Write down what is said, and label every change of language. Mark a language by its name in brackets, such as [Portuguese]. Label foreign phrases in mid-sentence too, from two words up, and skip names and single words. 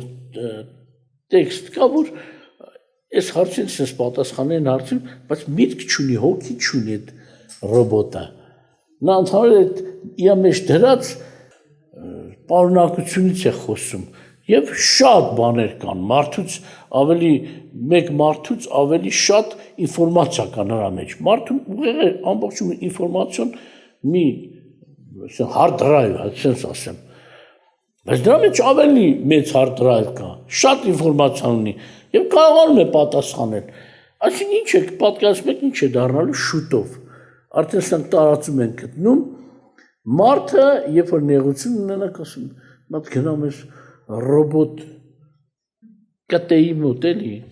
[Armenian] տեքստ կա, որ այս հարցին սենց պատասխանեն հարցին, բայց միտք չունի, հոգի չունի այդ ռոբոտը։ Նա ընդհանուր այդ իր մեջ դրած պարունակությունից է խոսում։ Եվ շատ բաներ կան, մեկ մարդուց ավելի շատ ինֆորմացիա կա նրա մեջ։ Մարդուն ուղղակի ամբողջում ինֆորմացիոն մի [English] hard drive, [Armenian] այսպես ասեմ։ Բայց դրա մեջ ավելի մեծ [English] hard drive [Armenian] կա, շատ ինֆորմացիա ունի եւ կարողանում է պատասխանել։ Այսինքն ինչ է, պատկերացնում եք ինչ է դառնալու շուտով։ Արդեն սրանք տարածում են գտնում։ Մարդը, երբ որ նեղություն ունենա, ասում, մատ գնամ ես ռոբոտ կտեի մոտ էլի,